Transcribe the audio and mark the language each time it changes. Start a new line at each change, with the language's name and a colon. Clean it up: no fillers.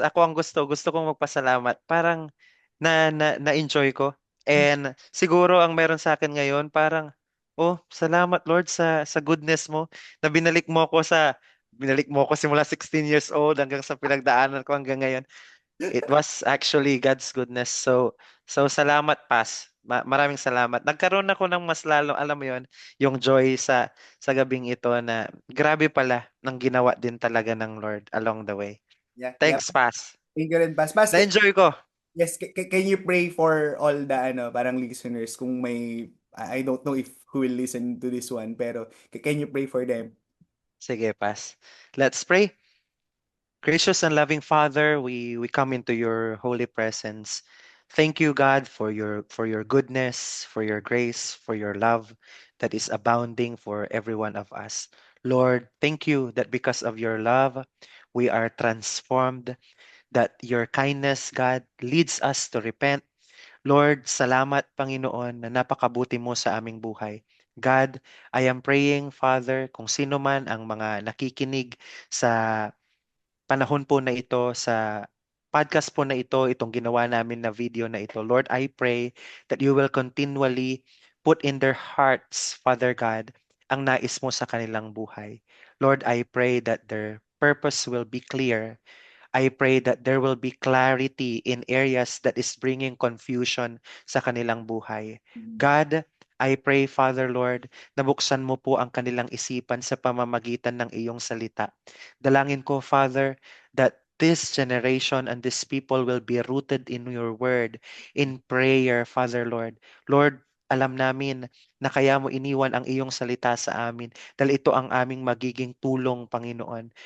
Filipino: Ako ang gusto kong magpasalamat. Parang na-enjoy ko. And siguro ang meron sa akin ngayon, parang, oh, salamat Lord sa goodness mo na binalik mo ako simula 16 years old hanggang sa pinagdaanan ko hanggang ngayon.
English: It was actually God's goodness.
Filipino: So salamat, Pas. Maraming salamat. Nagkaroon ako ng mas lalo, alam mo yon, yung joy sa gabing ito na grabe pala ng ginawa din talaga ng Lord along the way.
English: Yeah, yeah. Thanks, Pas. Thank you rin, Bas. Bas,
Filipino: Na-enjoy ko.
English: yes, can you pray for all the parang listeners
Filipino: kung may
English: I don't know if who will listen to this one, pero can you pray for them?
Filipino: Sige, Pas.
English: Let's pray. Gracious and loving Father, we come into your holy presence. Thank you, God, for your goodness, for your grace, for your love that is abounding for every one of us. Lord, thank you that because of your love, we are transformed, that your kindness, God, leads us to repent.
Filipino: Lord, salamat, Panginoon, na napakabuti mo sa aming buhay. God,
English: I am praying,
Filipino: Father, kung sino man ang mga nakikinig sa panahon po na ito, sa podcast po na ito, itong ginawa namin na video na ito.
English: Lord, I pray that you will continually put in their hearts, Father God,
Filipino: ang nais mo sa kanilang buhay.
English: Lord, I pray that their purpose will be clear. I pray that there will be clarity in areas that is bringing confusion
Filipino: sa kanilang buhay. God, I pray, Father Lord, na buksan mo po ang kanilang isipan sa pamamagitan ng iyong salita. Dalangin ko,
English: Father, that this generation and this people will be rooted in your word, in prayer, Father Lord.
Filipino: Lord, alam namin na kaya mo iniwan ang iyong salita sa amin dahil ito ang aming magiging tulong, Panginoon.